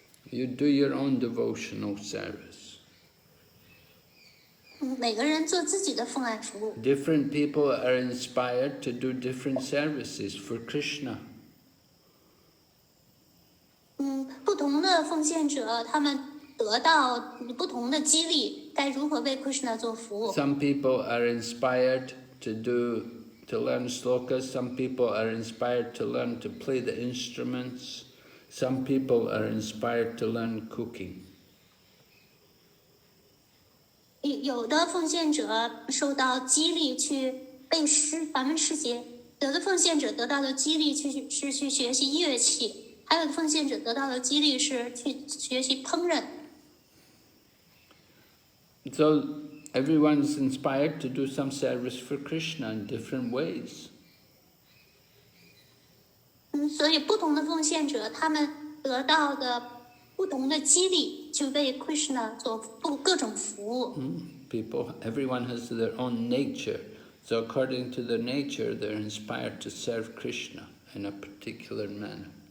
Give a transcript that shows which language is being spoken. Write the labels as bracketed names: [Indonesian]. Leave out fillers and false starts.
[English] You do your own devotional service. [Chinese] 每个人做自己的奉爱服务。 [English] Different people are inspired to do different services for Krishna. [Chinese] 不同的奉献者，他们得到不同的激励，该如何为 Krishna 做服务。 [English] Some people are inspired to learn slokas. Some people are inspired to learn to play the instruments. Some people are inspired to learn cooking. [Chinese] 有的奉献者受到激励去背梵文诗节，有的奉献者得到的激励是去学习乐器，还有的奉献者得到的激励是去学习烹饪。 [English] So everyone's inspired to do some service for Krishna in different ways. [Chinese] 所以不同的奉献者，他们得到的不同的激励，去为 Krishna 做各种服务。 [English] Everyone has their own nature. So according to their nature, they're inspired to serve Krishna in a particular manner.